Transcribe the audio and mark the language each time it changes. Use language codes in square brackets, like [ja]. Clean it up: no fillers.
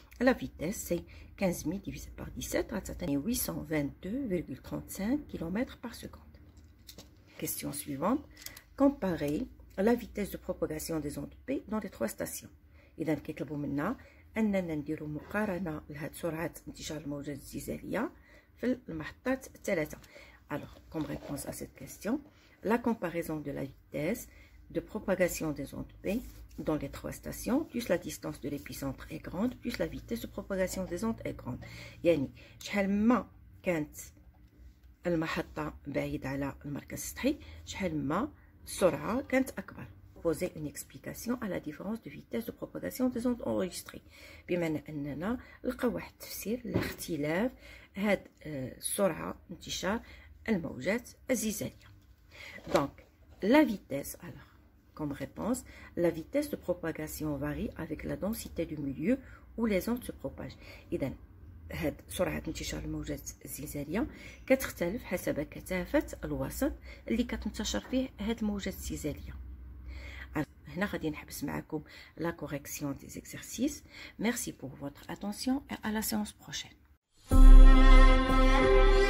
[fr] La vitesse, c'est 15 000 divisé par 17, [ar] غتعطيني [fr] 822,35 km par seconde. Question suivante. Comparer la vitesse de propagation des ondes P dans les 3 stations. [ar] إذا كيطلبوا منا أننا نديروا مقارنة لهاد سرعة انتشار الموجات الزلزالية في المحطات الثلاثة. [fr] Alors, comme réponse à cette question, la comparaison de la vitesse de propagation des ondes P dans les 3 stations, plus la distance de l'épicentre est grande, plus la vitesse de propagation des ondes est grande. [ar] يعني شحال ما كانت المحطة بعيدة على المركز السطحي شحال ما السرعة كانت أكبر. [fr] Poser une explication à la différence de vitesse de propagation des ondes enregistrées. [ar] بمعنى أننا نلقاو واحد التفسير لاختلاف هاد السرعة انتشار الموجات الزلزالية. [fr] Donc, la vitesse, alors, comme réponse, la vitesse de propagation varie avec la densité du milieu où les ondes se propagent. [ar] إذا هاد سرعة انتشار الموجات الزلزالية كتختلف حسب كثافة الوسط اللي كتنتشر فيه هاد الموجات الزلزالية. هنا غادي نحبس معكم [fr] la correction des exercices. Merci pour votre attention et à la séance prochaine.